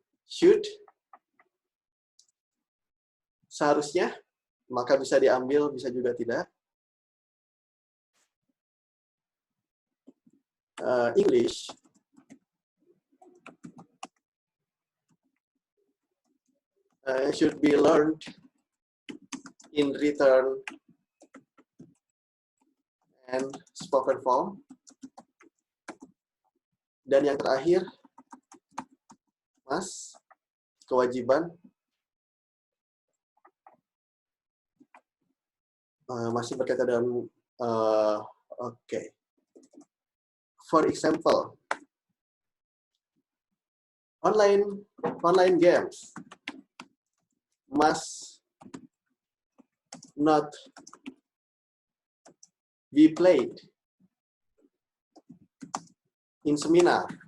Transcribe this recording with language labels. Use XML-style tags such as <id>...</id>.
<id>Should, seharusnya, maka bisa diambil, bisa juga tidak.</id> <en>English, should be learned in written and spoken form.</en> <id>Dan yang terakhir, Mas, kewajiban masih berkaitan dengan oke.</id> <en>For example, online games must not be played in seminar.</en>